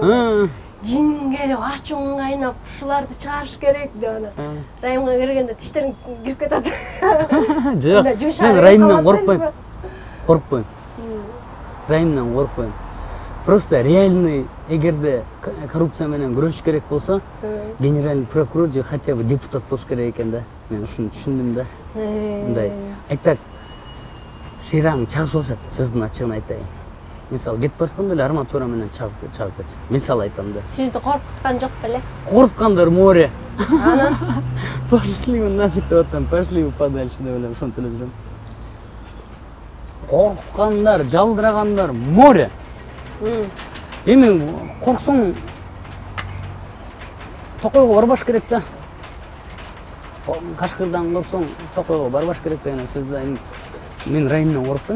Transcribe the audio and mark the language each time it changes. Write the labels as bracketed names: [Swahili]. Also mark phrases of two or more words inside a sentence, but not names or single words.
[Kyrgyz] Жин келип ачууң кайнап ушуларды чыгарыш керек деп ана. Раимга киргенде тиштериң кирип кетет. Жок, мен Раимден коркпойм. Раимден коркпойм. Просто реальный эгерде коррупция менен күрөшүш керек болсо [Russian] генеральный прокурор [Kyrgyz] же [Russian] хотя бы депутат [Kyrgyz] болуш керек экен да. Мен ушуну түшүндүм да. Мындай айтак шыйраң чагып алышат, сөздүн ачыгын айтайын. Мисалы кетип баратканда эле арматура менен чагып кетишет. Мисал айтам да. Сизди коркуткан жок беле? Коркуткандар море. Анан [Russian] Пошли вы нафиг [Kyrgyz] деп атам, [Russian] пошли вы подальше [Kyrgyz] деп эле ошентип эле жүрөм. Коркуткандар, жалдырагандар море. Эми корксоң Токойго барбаш керек да. Кашкырдан корксоң Токойго барбаш керек деген сөздү мен районнан коркпойм.